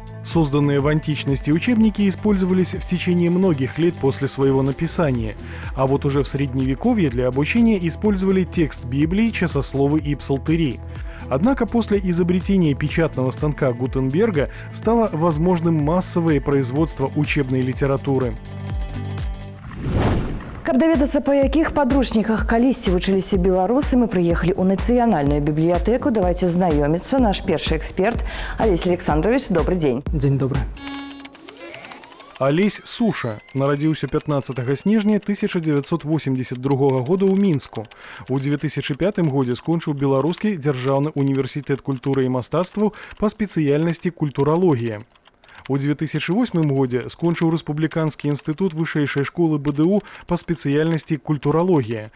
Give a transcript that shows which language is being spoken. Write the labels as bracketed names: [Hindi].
[Russian] Созданные в античности учебники использовались в течение многих лет после своего написания, а вот уже в Средневековье для обучения использовали текст Библии, часословы и псалтыри. Однако после изобретения печатного станка Гутенберга стало возможным массовое производство учебной литературы. [Belarusian] Каб даведацца, па якіх падручніках калісьці вучыліся беларусы, мы прыехалі ў нацыянальную бібліятэку. Давайте знаёміцца. Наш першы эксперт Олесь Александрович. [Russian] Добрый день. [Belarusian] Дзень добры. Олесь Суша нарадзіўся 15 снежня 1982 года ў Мінску. У 2005 годзе скончыў Беларускі дзяржаўны універсітэт культуры і мастацтваў па спецыяльнасці культуралогія. У 2008 годзе скончыў Рэспубліканскі інстытут вышэйшай школы БДУ па спецыяльнасці культуралогія.